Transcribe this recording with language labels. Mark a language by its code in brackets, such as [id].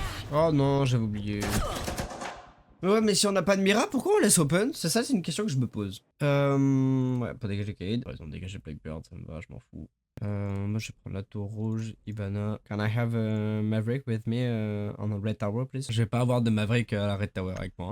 [fr] Oh non, j'avais oublié. Ouais, mais si on n'a pas de Mira, pourquoi on laisse open? C'est ça, c'est une question que je me pose. Ouais, pas dégager Cade. Par exemple, dégager Blackbird, ça me va, je m'en fous. Moi, je vais prendre la tour rouge, Ivana. [en] Can I have Maverick with me on the Red Tower, please? [fr] Je vais pas avoir de Maverick à la Red Tower avec moi.